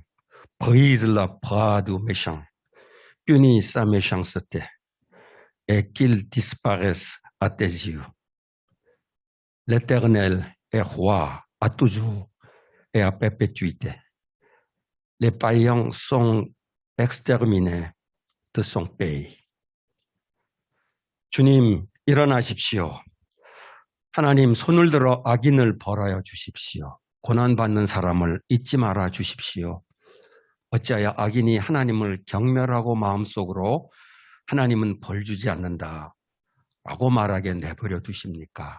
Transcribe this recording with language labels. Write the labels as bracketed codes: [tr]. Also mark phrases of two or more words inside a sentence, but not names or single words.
[fr] Brise la proie du méchant. Punis sa méchanceté et qu'il disparaisse à tes yeux. L'Éternel est roi à toujours et à perpétuité. Les païens sont exterminés de son pays. [ko] 주님, 일어나십시오. 하나님, 손을 들어 악인을 벌하여 주십시오. 고난받는 사람을 잊지 말아 주십시오. 어찌하여 악인이 하나님을 경멸하고 마음속으로 하나님은 벌 주지 않는다 라고 말하게 내버려 두십니까?